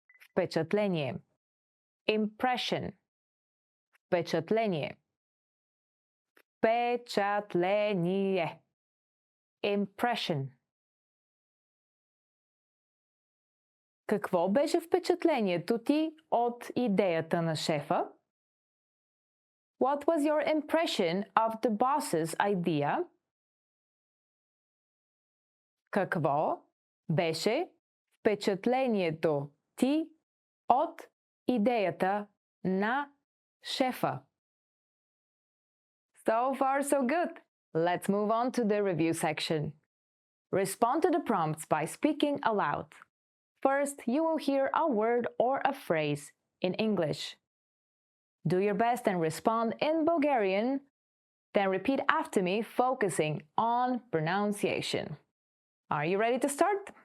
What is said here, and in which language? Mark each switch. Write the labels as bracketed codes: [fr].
[bg] Впечатление. [en] Impression. [bg] Впечатление. Впечатление. [en] Impression. [bg] Какво беше впечатлението ти от идеята на шефа? [en] What was your impression of the boss's idea? [bg] Какво беше впечатлението ти от идеята на шефа? [en] So far, so good. Let's move on to the review section. Respond to the prompts by speaking aloud. First, you will hear a word or a phrase in English. Do your best and respond in Bulgarian. Then repeat after me, focusing on pronunciation. Are you ready to start?